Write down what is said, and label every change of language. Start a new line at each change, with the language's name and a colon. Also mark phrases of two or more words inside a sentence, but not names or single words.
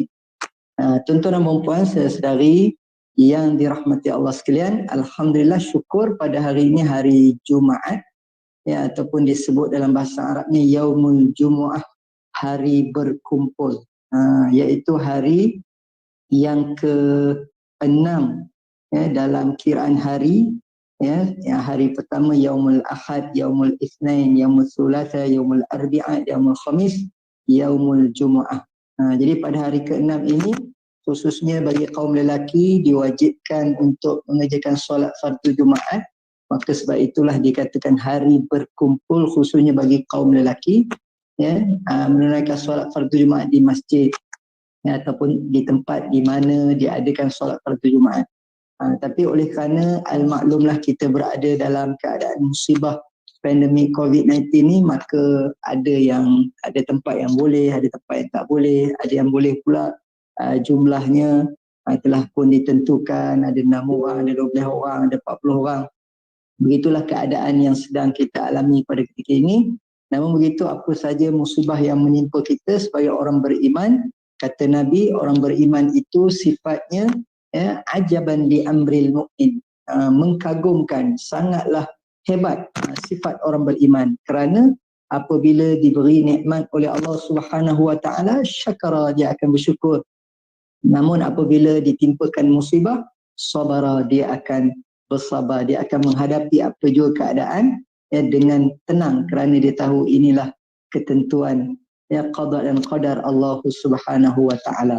Malay: Tuan-tuan dan puan-puan, saudari yang dirahmati Allah sekalian, alhamdulillah, syukur pada hari ini hari Jumaat, ataupun disebut dalam bahasa Arabnya
Arabic: يوم الجمعة,
Malay: hari berkumpul, iaitu hari yang ke-6 dalam kiraan hari. Yang hari pertama
Arabic: يوم الأحد يوم الاثنين يوم الثلاثاء يوم الأربعاء يوم الخميس يوم الجمعة.
Malay: Jadi pada hari ke-6 ini khususnya bagi kaum lelaki diwajibkan untuk mengerjakan solat fardu Jumaat. Maka sebab itulah dikatakan hari berkumpul khususnya bagi kaum lelaki, menunaikan solat fardu Jumaat di masjid, ataupun di tempat di mana diadakan solat fardu Jumaat. Tapi oleh kerana al-maklumlah kita berada dalam keadaan musibah pandemik COVID-19 ni, maka ada tempat yang boleh, ada tempat yang tak boleh, ada yang boleh pula jumlahnya telah pun ditentukan, ada 6 orang, ada 12 orang, ada 40 orang. Begitulah keadaan yang sedang kita alami pada ketika ini. Namun begitu, apa saja musibah yang menimpa kita sebagai orang beriman, kata Nabi, orang beriman itu sifatnya
Arabic: عجبا لأمر المؤمن,
Malay: mengagumkan, sangatlah hebat sifat orang beriman, kerana apabila diberi nikmat oleh Allah
Arabic: سبحانه وتعالى,
Malay: syakara, dia akan bersyukur. Namun apabila ditimpakan musibah, sabara, dia akan bersabar, dia akan menghadapi apa jua keadaan dengan tenang kerana dia tahu inilah ketentuan qada dan qadar Allah
Arabic: سبحانه وتعالى.